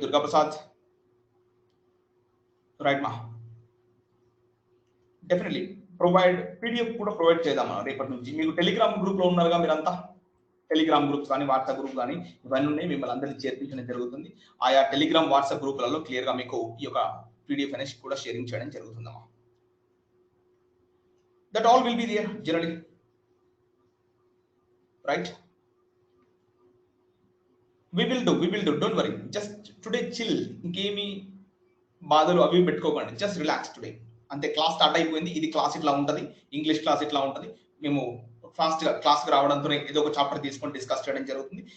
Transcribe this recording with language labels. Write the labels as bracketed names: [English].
[Telugu] Durga Prasad, right మా, definitely provide PDF కూడా provide చేద్దాం మనం రేపటి నుంచి. మీకు టెలిగ్రామ్ గ్రూప్ లో ఉన్నారుగా మీరంతా, టెలిగ్రామ్ గ్రూప్స్ కానీ వాట్సాప్ గ్రూప్ కానీ ఇవన్నీ ఉన్నాయి. మిమ్మల్ని అందరినీ చేర్పించడం జరుగుతుంది. ఆయా టెలిగ్రామ్ వాట్సాప్ గ్రూపులలో క్లియర్ గా మీకు ఈ యొక్క పీడిఎఫ్ అనేది కూడా షేరింగ్ చేయడం జరుగుతుందమ్మా. [English] that all will be there generally, right? We will do, don't worry, just today chill, [Telugu] ఇంకేమి బాధలు అవి పెట్టుకోకండి, [English] Just relax today అంతే. [Telugu] క్లాస్ స్టార్ట్ అయిపోయింది, ఇది క్లాస్ ఇట్లా ఉంటుంది, ఇంగ్లీష్ క్లాస్ ఇట్లా ఉంటుంది. మేము ఫాస్ట్ గా క్లాస్ కి రావడంతో ఏదో ఒక చాప్టర్ తీసుకొని డిస్కస్ చేయడం జరుగుతుంది.